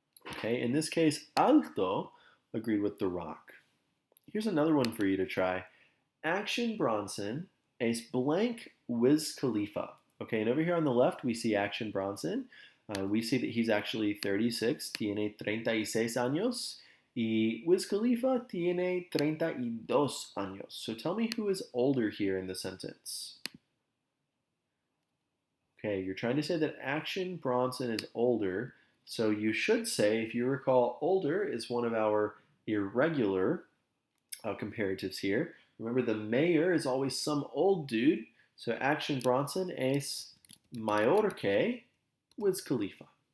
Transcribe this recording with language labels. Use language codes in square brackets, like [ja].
[en] Okay, in this case, alto agreed with The Rock. Here's another one for you to try. Action Bronson [es] es [en] blank Wiz Khalifa. Okay, and over here on the left, we see Action Bronson. We see that he's actually 36, [es] tiene 36 años. Y Wiz Khalifa tiene 32 años. [en] So tell me who is older here in the sentence. Okay, you're trying to say that Action Bronson is older. So you should say, if you recall, older is one of our irregular comparatives here. Remember, the mayor is always some old dude. So Action Bronson [es] es mayor que [en] Wiz Khalifa.